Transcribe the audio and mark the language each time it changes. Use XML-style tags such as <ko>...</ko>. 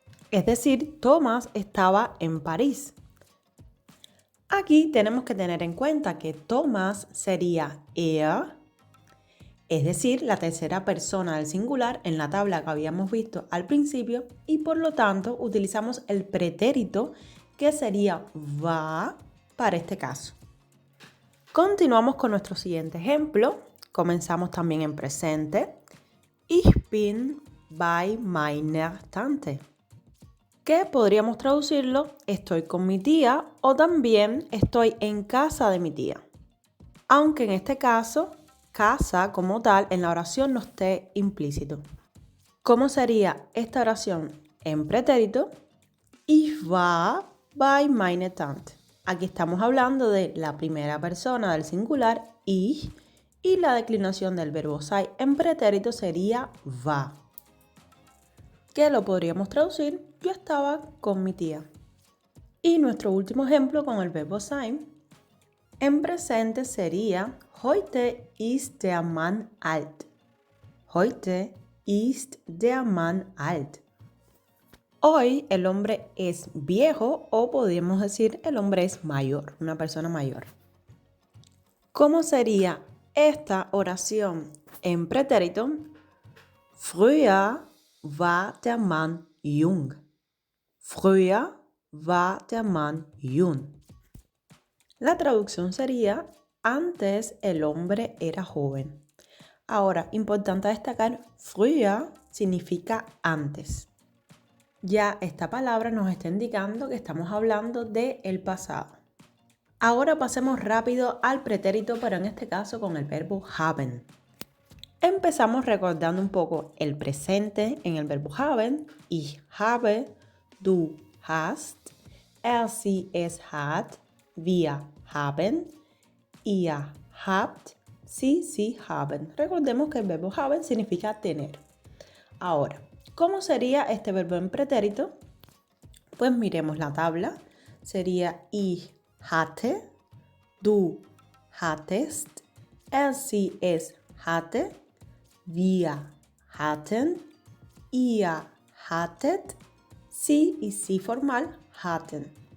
<es>Es decir, Thomas estaba en París. Aquí tenemos que tener en cuenta que Thomas sería er, es decir, la tercera persona del singular en la tabla que habíamos visto al principio, y por lo tanto utilizamos el pretérito que sería war para este caso. Continuamos con nuestro siguiente ejemplo. Comenzamos también en presente.</es> <de>Ich bin bei meiner Tante.</de> <es>Que podríamos traducirlo, estoy con mi tía o también estoy en casa de mi tía. Aunque en este caso, casa como tal en la oración no esté implícito. ¿Cómo sería esta oración en pretérito?</es> <de>Ich war bei meiner Tante.</de> <es>Aquí estamos hablando de la primera persona del singular, ich, y la declinación del verbo sein en pretérito sería war. Que lo podríamos traducir, yo estaba con mi tía. Y nuestro último ejemplo con el verbo sein en presente sería</es> <de>heute ist der Mann alt. Heute ist der Mann alt.</de> <es>Hoy el hombre es viejo o podríamos decir el hombre es mayor, una persona mayor. ¿Cómo sería esta oración en pretérito?</es> <de>Früher war der Mann jung. Früher war der Mann jung.</de> <es>La traducción sería, antes el hombre era joven. Ahora, importante destacar, früher significa antes. Ya esta palabra nos está indicando que estamos hablando del pasado. Ahora pasemos rápido al pretérito, pero en este caso con el verbo haben. Empezamos recordando un poco el presente en el verbo haben.</es> <de>Ich habe, du hast, sie, es hat, wir haben, ihr habt, sie haben.</de> <es>Recordemos que el verbo haben significa tener. Ahora, ¿cómo sería este verbo en pretérito? Pues miremos la tabla. Sería</es> <de>ich hatte, du hattest, sie, es hatte, wir hatten, ihr hattet, sie y sie formal hatten.</de>